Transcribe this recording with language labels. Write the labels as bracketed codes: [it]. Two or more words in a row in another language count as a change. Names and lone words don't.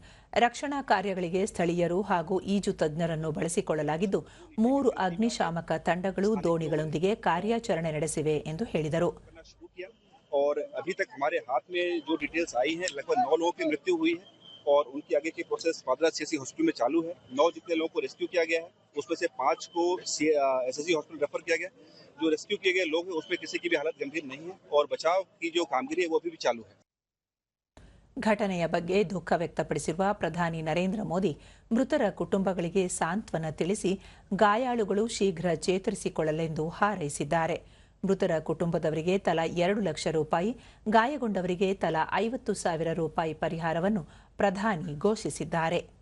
[kn] ರಕ್ಷಣಾ ಕಾರ್ಯಗಳಿಗೆ ಸ್ಥಳೀಯರು ಹಾಗೂ ಈಜು ತಜ್ಞರನ್ನು ಬಳಸಿಕೊಳ್ಳಲಾಗಿದ್ದು 3 ಅಗ್ನಿಶಾಮಕ ತಂಡಗಳು ದೋಣಿಗಳೊಂದಿಗೆ ಕಾರ್ಯಾಚರಣೆ ನಡೆಸಿವೆ ಎಂದು ಹೇಳಿದರು. [hi] और अभी तक हमारे हाथ में जो डिटेल्स आई हैं, लगभग 9 लोगों की मृत्यु हुई है और उनकी आगे की प्रोसेस पादरा सीएससी हॉस्पिटल में चालू है। 9 जितने लोगों को रेस्क्यू किया गया है उसमें से 5 को एसएससी हॉस्पिटल रेफर किया गया। जो रेस्क्यू किए गए लोग हैं उसमें किसी की भी हालत गंभीर नहीं है और बचाव की जो कामगिरी है वो अभी भी चालू है. [kn] ಘಟನೆಯ ಬಗ್ಗೆ ದುಃಖ ವ್ಯಕ್ತಪಡಿಸಿರುವ ಪ್ರಧಾನಿ ನರೇಂದ್ರ ಮೋದಿ, ಮೃತರ ಕುಟುಂಬಗಳಿಗೆ ಸಾಂತ್ವನ ತಿಳಿಸಿ ಗಾಯಾಳುಗಳು ಶೀಘ್ರ ಚೇತರಿಸಿಕೊಳ್ಳಲೆಂದು ಹಾರೈಸಿದ್ದಾರೆ. ಮೃತರ ಕುಟುಂಬದವರಿಗೆ ತಲಾ 2 ಲಕ್ಷ ರೂಪಾಯಿ, ಗಾಯಗೊಂಡವರಿಗೆ ತಲಾ 50,000 ರೂಪಾಯಿ ಪರಿಹಾರವನ್ನು ಪ್ರಧಾನಿ ಘೋಷಿಸಿದ್ದಾರೆ.